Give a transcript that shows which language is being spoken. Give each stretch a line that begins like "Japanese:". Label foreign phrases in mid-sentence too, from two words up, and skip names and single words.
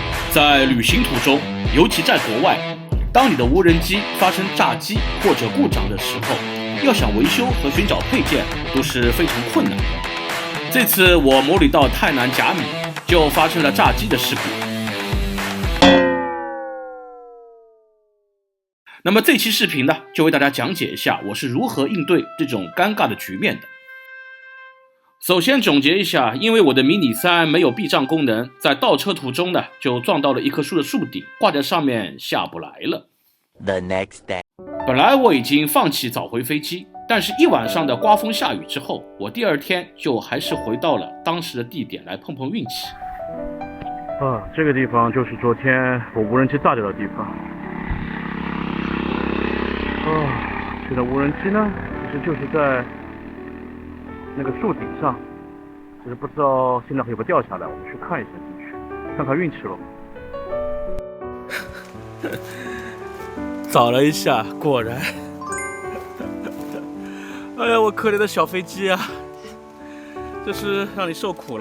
Chinese: 在旅行途中，尤其在国外，当你的无人机发生炸机或者故障的时候，要想維修和尋找配件都是非常困難的。這次我模擬到泰南甲米，就發生了炸機的事故。那麼這期視頻呢，就為大家講解一下我是如何應對這種尷尬的局面的。首先總結一下，因為我的迷你3沒有避障功能，在倒車途中呢，就撞到了一棵樹的樹頂，掛在上面下不來了。
English: The next day，
Chinese: 本來我已經放棄早回飛機，但是一晚上的刮風下雨之後，我第二天就還是回到了當時的地點來碰碰運氣。這個地方就是昨天我無人機炸掉的地方。現在無人機呢，其實就是在那個樹頂上，只是不知道現在会不会掉下來，我们去看一下进去，看看運氣咯。找了一下，果然，哎呀，我可憐的小飛機啊，這是讓你受苦了。